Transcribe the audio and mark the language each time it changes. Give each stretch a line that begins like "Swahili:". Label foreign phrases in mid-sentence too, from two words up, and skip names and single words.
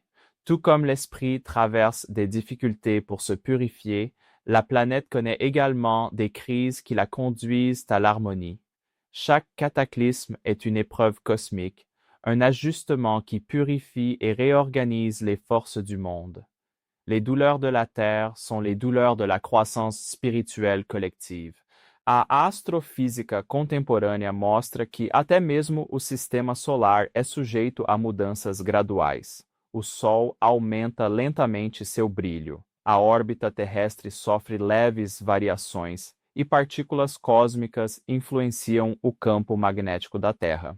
French: Tout comme l'esprit traverse des difficultés pour se purifier, la planète connaît également des crises qui la conduisent à l'harmonie. Chaque cataclysme est une épreuve cosmique, un ajustement qui purifie et réorganise les forces du monde. Les douleurs de la Terre sont les douleurs de la croissance spirituelle collective.
Portuguese: A astrofísica contemporânea mostra que até mesmo o sistema solar é sujeito a mudanças graduais. O Sol aumenta lentamente seu brilho. A órbita terrestre sofre leves variações e partículas cósmicas influenciam o campo magnético da Terra.